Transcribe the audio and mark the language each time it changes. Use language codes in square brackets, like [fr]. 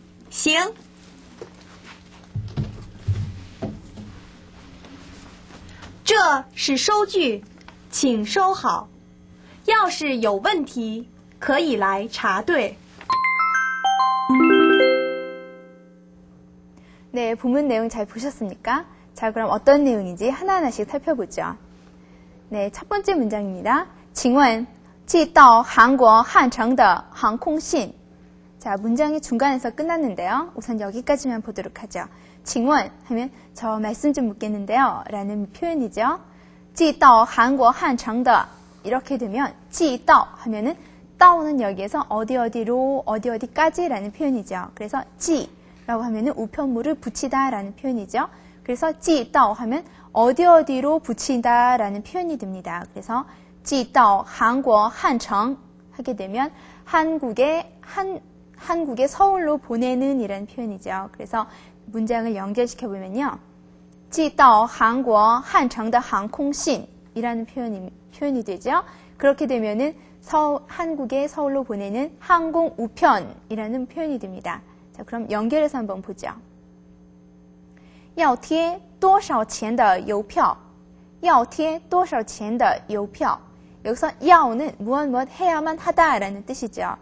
[zh] 行。这是收据，请收好。要是有问题，可以来查对。 [ko] 네, 본문 내용 잘 보셨습니까? 자, 그럼 어떤 내용인지 하나하나씩 살펴보죠. 네, 첫 번째 문장입니다. [zh] 请问寄到韩国汉城的航空信. [ko] 자, 문장이 중간에서 끝났는데요. 우선 여기까지만 보도록 하죠. [zh] 请问 [ko] 하면 저 말씀 좀 묻겠는데요. 라는 표현이죠. [zh] 寄到韩国汉城的 [ko] 이렇게 되면 寄到 하면은 따오는 여기에서 어디어디로 어디어디까지 라는 표현이죠. 그래서 寄 라고 하면은 우편물을 붙이다 라는 표현이죠. 그래서 寄到 하면 어디어디로 붙이다 라는 표현이 됩니다. 그래서 [zh] 寄到韩国汉城 [ko] 하게 되면 한국의 서울로 보내는 이라는 표현이죠. 그래서 문장을 연결시켜 보면요. [zh] 寄到韩国汉城的航空信 [ko] 이라는 표현이 되죠. 그렇게 되면은 한국의 서울로 보내는 항공 우편이라는 표현이 됩니다. 자, 그럼 연결해서 한번 보죠. [zh] 要贴多少钱的邮票?要贴多少钱的邮票? [ko] 여기서 要는 무엇 해야만 하다라는 뜻이죠.